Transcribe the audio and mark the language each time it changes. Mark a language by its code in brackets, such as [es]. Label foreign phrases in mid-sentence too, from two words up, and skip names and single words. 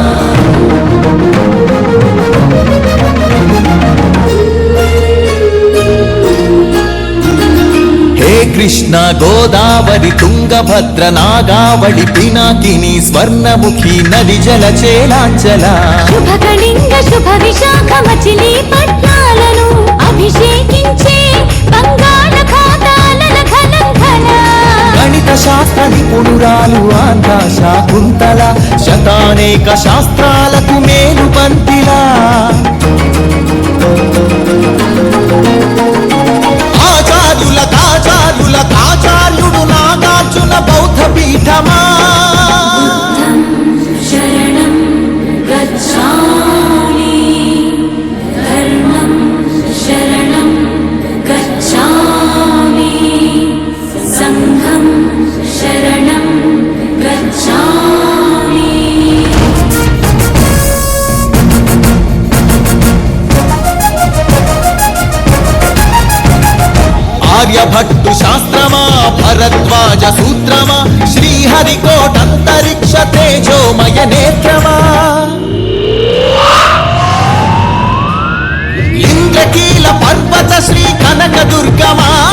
[te] హే కృష్ణ గోదావరి తుంగభద్ర నాగావళి పినాకినీ స్వర్ణముఖీ నదీ జల చేలాంచలా శుభకళింగ శుభ విశాఖ మచిలీపట్నాలను అభిషేకించే బంగాళ ఖాతాల ఖలంఖల గణిత శాస్త్ర నిపుణురాలు ఆంధ్ర శాకుంతల శతానేక శాస్త్రాలకు మేలు పంతిలా ఆచార్యుడు నాగార్జున బౌద్ధ పీఠమా [pi] शरणं गच्छामि धर्मं शरणं गच्छामि संघं शरणं गच्छामि। [te] ఆర్యభట్టు శాస్త్రమా భరద్వాజ సూత్రమా శ్రీహరికోటంతరిక్ష తేజోమయ నేత్రమా ఇంద్రకీల పర్వత శ్రీ కనక దుర్గమా